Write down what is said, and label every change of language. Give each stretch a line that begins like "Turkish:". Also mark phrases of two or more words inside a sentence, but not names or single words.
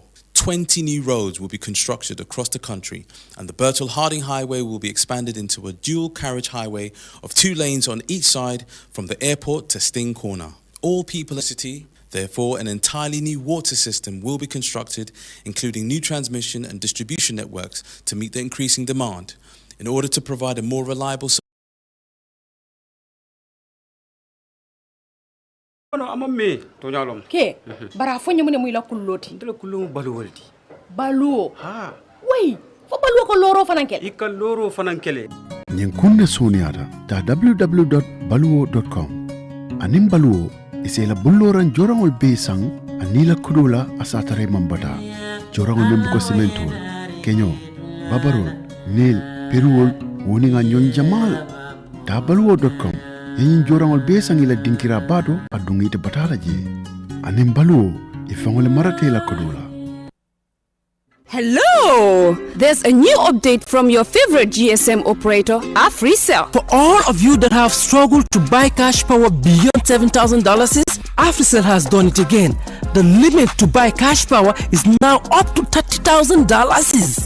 English: 20 new roads will be constructed across the country, and the Bertel-Harding Highway will be expanded into a dual carriage highway of 2 lanes on each side from the airport to Sting Corner. All people in the city, therefore, an entirely new water system will be constructed, including new transmission and distribution networks to meet the increasing demand, in order to provide a more reliable
Fula: ke bara fo nyamune muy la kulloti ndela kullu baluwaldi baluo ha way fo baluo ko loro fanankele ikal loro fanankele nyin kunne soniata ta www.baluo.com anim baluo isela bulloran jorangol be sang anila kudula asatare mambata jorangol membu ko cementol kenyo babarol nil peruol woninga nyon jamal ta baluo.com yin jorangol be sang ila dinkira bado adungite batala je anim baluo ifangole marate la kudula.
English: Hello! There's a new update from your favorite GSM operator, Africell. For all of you that have struggled to buy cash power beyond $7,000, Africell has done it again. The limit to buy cash power is now up to $30,000.